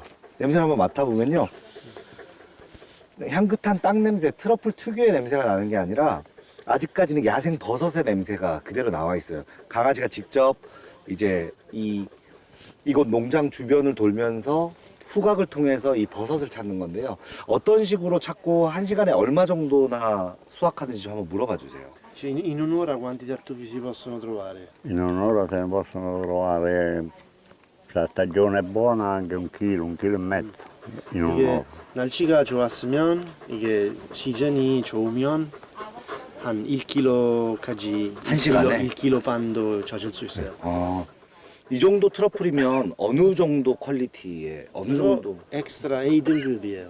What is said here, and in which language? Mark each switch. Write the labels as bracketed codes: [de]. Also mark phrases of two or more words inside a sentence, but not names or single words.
[ko] 냄새를 한번 맡아보면요. 향긋한 땅 냄새, 트러플 특유의 냄새가 나는 게 아니라 아직까지는 야생 버섯의 냄새가 그대로 나와 있어요. 강아지가 직접 이제 이곳 농장 주변을 돌면서 후각을 통해서 이 버섯을 찾는 건데요. 어떤 식으로 찾고 한 시간에 얼마 정도나 수확하는지 좀 한번 물어봐 주세요. [it] In un'ora quanti tartufi si possono trovare? In un'ora se ne possono trovare, se la stagione è buona, anche 1 chilo e mezzo in un'ora. [ko] 날씨가 좋았으면 이게 시즌이 좋으면 한 1kg까지 한 시간에? 1kg 반도 젖을 수 있어요. 이 정도 트러플이면 어느 정도 퀄리티의 어느 정도? 엑스트라 A 등급이에요.